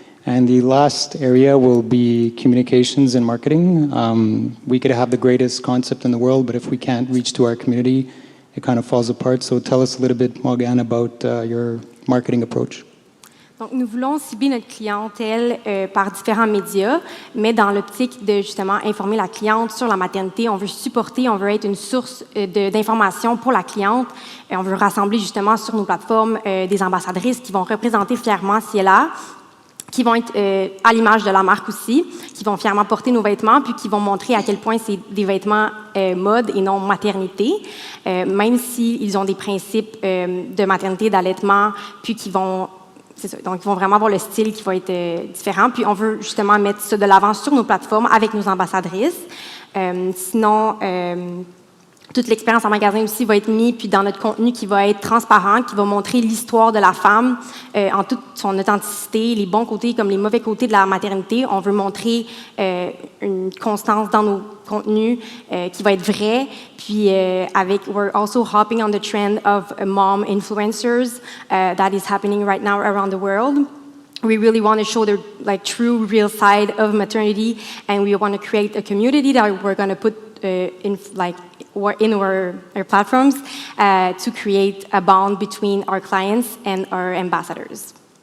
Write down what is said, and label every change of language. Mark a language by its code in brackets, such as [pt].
[en] And the last area will be communications and marketing. We could have the greatest concept in the world, but if we can't reach to our community, it kind of falls apart. So tell us a little bit, Morgane, about your marketing approach. [fr] Donc, nous voulons cibler notre clientèle par différents médias, mais dans l'optique de justement informer la cliente sur la maternité. On veut supporter, on veut être une source d'information pour la cliente. Et on veut rassembler justement sur nos plateformes des ambassadrices qui vont représenter fièrement Ciela, qui vont être à l'image de la marque aussi, qui vont fièrement porter nos vêtements, puis qui vont montrer à quel point c'est des vêtements mode et non maternité, même s'ils ont des principes de maternité, d'allaitement, puis qui vont... C'est ça. Donc, ils vont vraiment avoir le style qui va être différent. Puis, on veut justement mettre ça de l'avant sur nos plateformes avec nos ambassadrices. Sinon, toute l'expérience en magasin aussi va être mise puis dans notre contenu qui va être transparent, qui va montrer l'histoire de la femme en toute son authenticité, les bons côtés comme les mauvais côtés de la maternité. On veut montrer une constance dans nos contenus qui va être vrai. [en] Puis we're also hopping on the trend of mom influencers that is happening right now around the world. We really want to show the true, real side of maternity, and we want to create a community that we're going to put in our platforms to create a bond between our clients and our ambassadors.